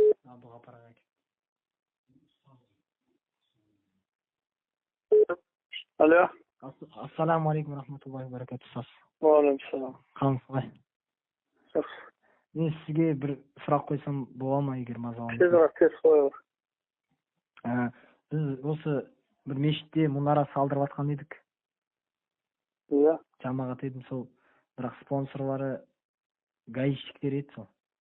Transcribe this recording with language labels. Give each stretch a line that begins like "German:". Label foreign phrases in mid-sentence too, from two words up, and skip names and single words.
Kazakh: Буга парага. Алло.
Arabic: السلام عليكم رحمة الله وبركاته. وعليكم السلام.
Kazakh: Калыңыз. Жақсы. Мен сізге бір сұрақ қойсам бола ма, егер мазалаңыз? Тез қойыңыз. Біз осы бір мешітте мұнара салдырып жатқан едік. Иә. Жамағат едім, сол бірақ спонсорлары гаишниктер еді сол.